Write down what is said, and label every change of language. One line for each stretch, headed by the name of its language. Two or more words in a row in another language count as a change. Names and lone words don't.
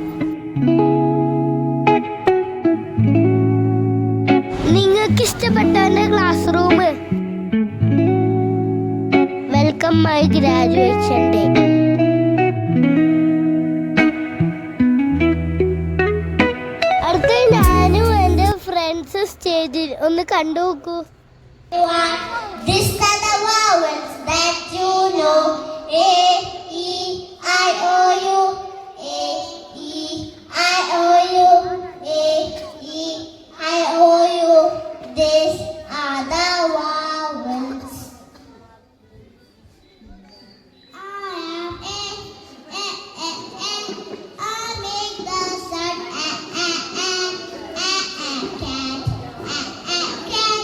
Malayalam: നിങ്ങൾക്ക് ഇഷ്ടപ്പെട്ട എൻ്റെ
English: class room? welcome my graduation day.
Malayalam: അടുത്ത ഞാനും എൻ്റെ ഫ്രണ്ട്സ് സ്റ്റേജിൽ ഒന്ന് കണ്ടു നോക്കൂ.
English: These are the vowels that you know. A, E, I, O, U. A, E, I, O, U. A, E, I, O, U. These are the vowels. I am A, A, A, A. I make the sound A, A, A. A, A, cat. A, A, cat.